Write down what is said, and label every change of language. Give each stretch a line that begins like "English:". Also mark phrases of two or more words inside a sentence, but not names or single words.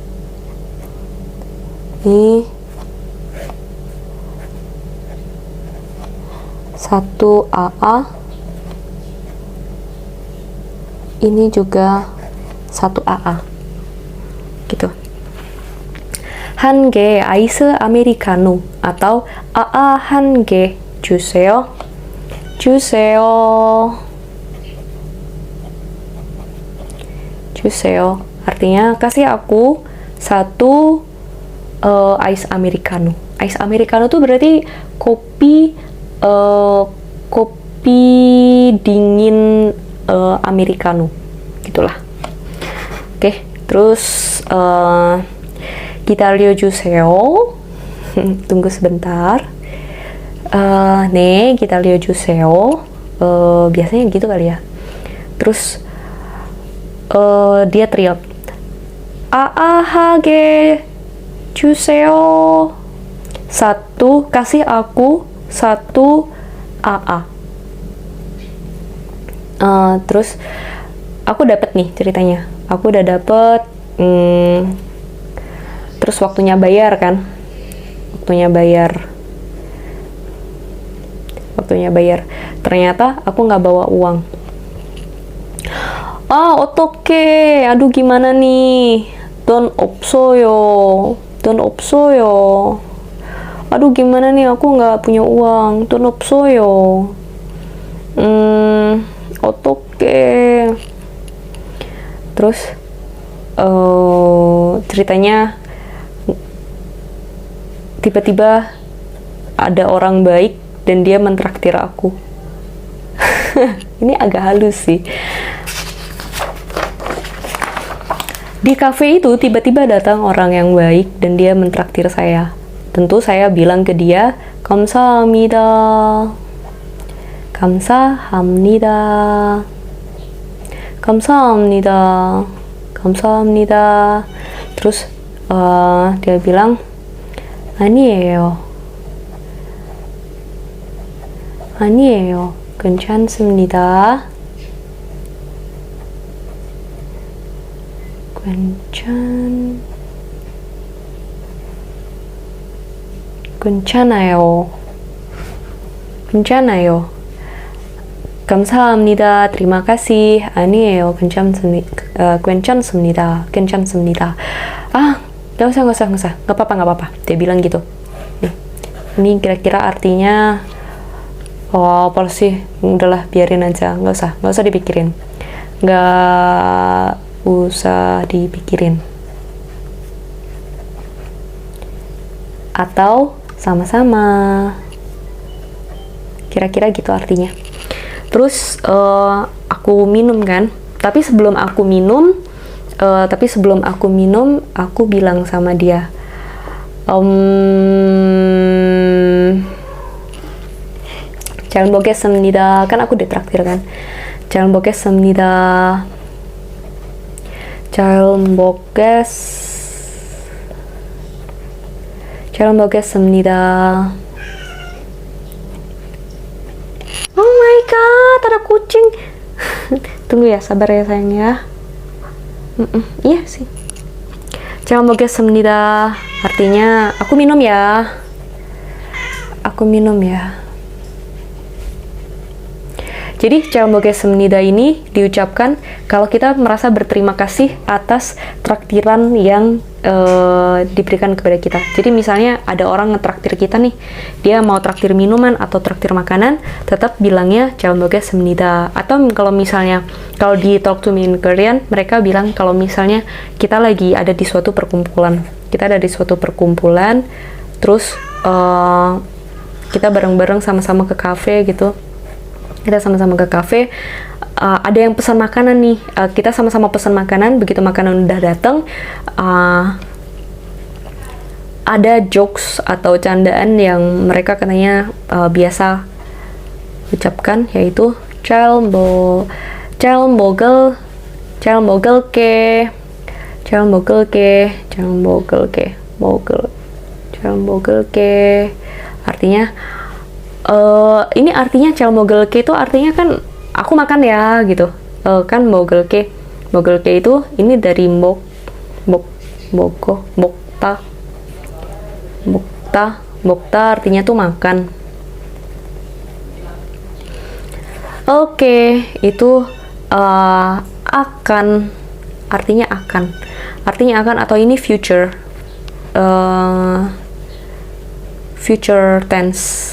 Indonesian: Ini satu AA, ini juga satu AA gitu.
Korean: 한개 아이스 아메리카노 atau AA 한개 주세요.
Indonesian: Artinya kasih aku satu ice americano. Ice americano tuh berarti kopi dingin americano gitulah. Oke, terus
Korean: 기다려 주세요.
Indonesian: Tunggu sebentar.
Korean: 네, 기다려 주세요.
Indonesian: 비asanya gitu kali ya. Terus dia teriak,
Korean: 아아하게 주세요.
Indonesian: Kasih aku satu AA. Terus aku dapat nih ceritanya. Aku udah dapet. Terus waktunya bayar kan. Ternyata aku nggak bawa uang. 어떡해. Aduh gimana nih.
Korean: 돈 없어요.
Indonesian: Aduh gimana nih, aku nggak punya uang.
Korean: 돈 없어요. 어떡해.
Indonesian: Terus ceritanya tiba-tiba ada orang baik dan dia mentraktir aku. Ini agak halus sih. Di kafe itu tiba-tiba datang orang yang baik dan dia mentraktir saya. Tentu saya bilang ke dia, 감사합니다. Terus dia bilang,
Korean: 아니에요. 괜찮습니다. 괜찮아요. 감사합니다.
Indonesian: terima kasih.
Korean: 아니에요. 괜찮습니다.
Indonesian: Gak usah. Gak apa-apa. Dia bilang gitu. Nih. Ini kira-kira artinya, apa sih? Udahlah, biarin aja. Gak usah dipikirin. Atau sama-sama. Kira-kira gitu artinya. Terus aku minum kan. Tapi sebelum aku minum, aku bilang sama dia,
Korean: 잘 먹겠습니다.
Indonesian: Kan aku ditraktir kan.
Korean: 잘 먹겠습니다. 잘 먹겠습니다.
English: Oh my god,
Indonesian: ada kucing. Tunggu ya, sabar ya sayang ya. Iya sih.
Korean: 잘 먹겠습니다.
Indonesian: Artinya, aku minum ya. Aku minum ya. Jadi,
Korean: 잘 먹겠습니다
Indonesian: ini diucapkan kalau kita merasa berterima kasih atas traktiran yang diberikan kepada kita. Jadi misalnya ada orang ngetraktir kita nih, dia mau traktir minuman atau traktir makanan, tetap bilangnya
Korean: 잘 먹겠습니다.
Indonesian: Atau kalau misalnya, kalau di Talk to Me in Korean, mereka bilang kalau misalnya kita lagi ada di suatu perkumpulan. Terus kita bareng-bareng sama-sama ke kafe gitu. Ada yang pesan makanan nih, kita sama-sama pesan makanan. Begitu makanan udah datang, ada jokes atau candaan yang mereka katanya biasa ucapkan, yaitu
Korean: 잘 먹을게.
Indonesian: Artinya ini artinya
Korean: 잘 먹을게
Indonesian: itu artinya kan aku makan ya gitu. Kan 먹을게 itu ini dari 먹다 artinya tuh makan. Oke, itu akan artinya akan atau ini
English: future tense.